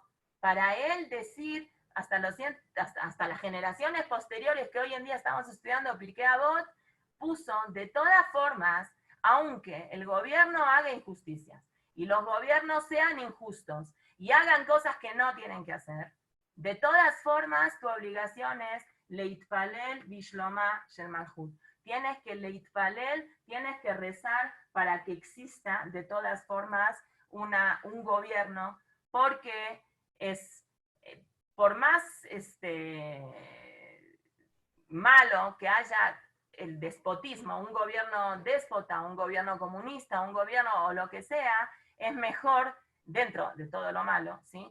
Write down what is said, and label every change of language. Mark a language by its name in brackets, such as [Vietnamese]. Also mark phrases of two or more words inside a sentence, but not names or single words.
[Spanish] para él decir hasta las generaciones posteriores que hoy en día estamos estudiando Pirkei Avot, puso de todas formas, aunque el gobierno haga injusticias, y los gobiernos sean injustos y hagan cosas que no tienen que hacer, de todas formas tu obligación es [Hebrew] להתפלל בשלומה של מלכות. [Spanish] Tienes que leitpalel, tienes que rezar para que exista de todas formas un gobierno, porque es, por más malo que haya el despotismo, un gobierno déspota, un gobierno comunista, un gobierno o lo que sea, es mejor, dentro de todo lo malo, ¿sí?